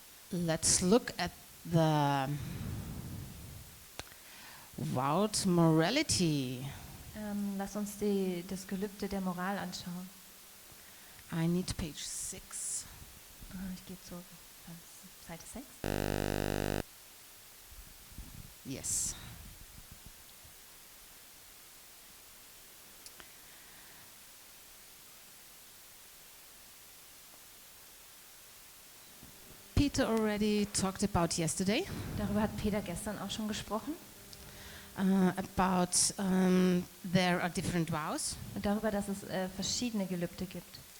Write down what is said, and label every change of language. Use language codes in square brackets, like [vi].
[en] Let's look at the vowed morality. [de] Lass uns das Gelübde der Moral anschauen. [en] I need page 6. [de] Ich gehe zur Seite 6. [en] Yes. Peter already talked about yesterday, [de] Darüber hat Peter gestern auch schon gesprochen. [en] about there are different vows, [de] Und darüber, dass es verschiedene Gelübde gibt.